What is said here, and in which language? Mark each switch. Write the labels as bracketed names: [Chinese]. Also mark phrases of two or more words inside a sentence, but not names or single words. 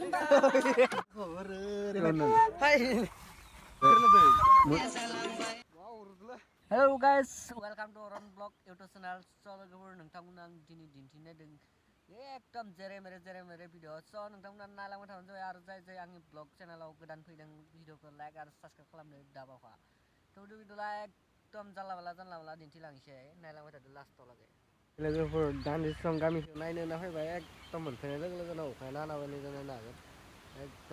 [English] Hello guys, welcome to Oron Vlog YouTube channel. [Bodo] So नोंथांमोना दिनै दिन्थिनाय दों एकदम जेरे मेरे भिडिअ स नोंथांमोना नायलांबाय थाबानो जाबाय आरो जाय आंनि ब्लग चेनेलाव गोदान फैदों भिडिअखौ लाइक आरो साबस्क्राइब खालामनो दाबावखा थ' भिडिअला एकदम जानला माला दिन्थिलांसै नायलांबाय थादो लास्टआव लागै लोगोफोर दान्दिसे सम गामिखौ नायनो होनना फैबाय एकदम मोनफैनाय लोगो लोगोनो अखाया नानाबाय जानो नागोन एकदम